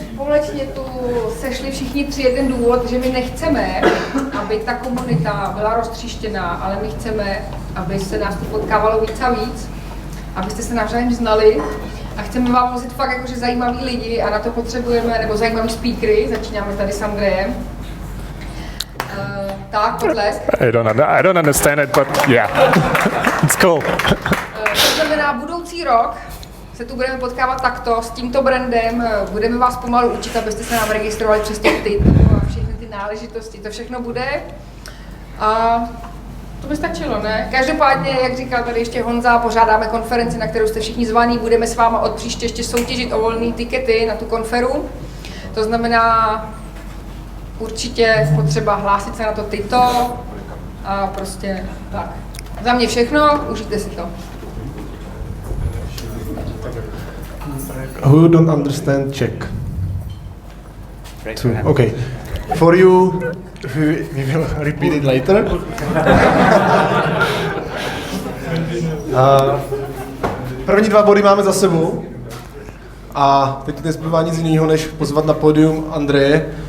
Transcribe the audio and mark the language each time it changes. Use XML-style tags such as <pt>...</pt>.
<cs>Společně tu sešli všichni tři jeden důvod, že my nechceme, aby ta komunita byla roztříštěná, ale my chceme, aby se nás tu potkávalo víc a víc, abyste se navzájem znali a chceme vám vozit fakt jakože zajímaví lidi a na to potřebujeme, nebo zajímaví speakery, začínáme tady s Andrejem. Tak, potlesk.</cs> <en>I don't understand it, but yeah, it's cool.</en> <cs>To znamená, budoucí rok se tu budeme potkávat takto, s tímto brandem, budeme vás pomalu učit, abyste se nám registrovali přes těch titulů a všechny ty náležitosti, to všechno bude. A to by stačilo, ne? Každopádně, jak říkal tady ještě Honza, pořádáme konferenci, na kterou jste všichni zvaní, budeme s váma od příště ještě soutěžit o volné tikety na tu konferu. To znamená, určitě potřeba hlásit se na to tyto a prostě tak. Za mě všechno, užijte si to.</cs> <en>Who don't understand Czech? Okay. For you, we will repeat it later.</en> <cs>První dva body máme za sebou. A teď nezbývá nic jiného, než pozvat na pódium Andreje.</cs>